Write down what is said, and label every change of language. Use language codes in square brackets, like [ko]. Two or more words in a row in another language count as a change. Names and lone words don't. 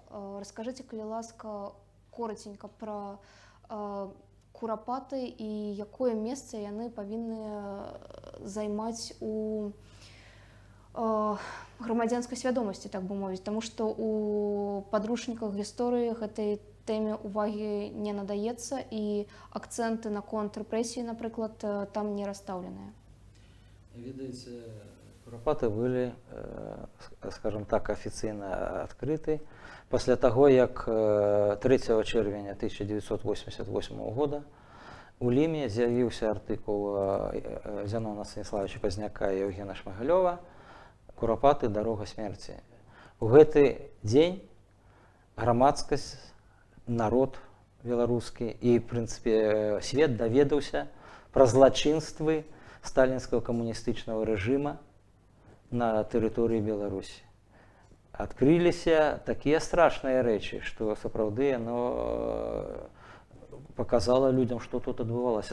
[be] Раскажыце, калі ласка, коротенько про курапаты і якое месца яны павінны займаць у грамадзянскай свядомасці, так бы мовіць, тому што у падручніках гісторыі гэтай тэме увагі не надаецца і акцэнты наконт рэпрэсіі, напрыклад, там не расстаўленыя. [ru] Видите, курапаты были, скажем так, официально открыты после того, как 3 червня 1988 года [be] у Ліме з'явіўся артыкул [ru] Зянона Станіславовича Пазняка і Евгена Шмагалёва «Курапаты. Дорога смерти». [be] У гэты дзень грамадскасць, народ беларускі і, в прынцыпе, свет даведаўся пра злачынствы сталінскага камуністычнага рэжыма на тэрыторыі Беларусі. Адкрыліся такія страшныя рэчы, што сапраўды яно паказала людям, што тут адбывалася.